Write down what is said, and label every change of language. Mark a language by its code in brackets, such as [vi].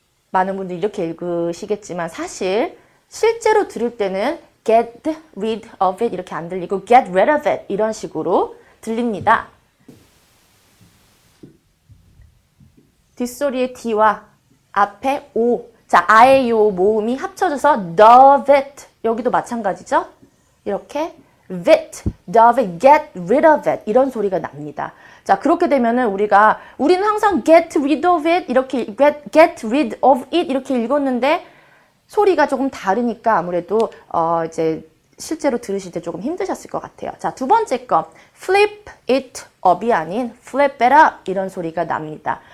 [ko] 많은 분들이 이렇게 읽으시겠지만 사실 실제로 들을 때는 [en] get rid of it [ko] 이렇게 안 들리고 get rid of it 이런 식으로 들립니다. 뒷소리의 D와 앞에 O. 자, 아에요 모음이 합쳐져서 of it. 여기도 마찬가지죠? 이렇게 [en] it, of it, get rid of it [ko] 이런 소리가 납니다. 자, 그렇게 되면은 우리는 항상 [en] get rid of it [ko] 이렇게 get rid of it 이렇게 읽었는데 소리가 조금 다르니까 아무래도 이제 실제로 들으실 때 조금 힘드셨을 것 같아요. 자, 두 번째 거 [en] flip it up [ko] 이 아닌 flip it up 이런 소리가 납니다.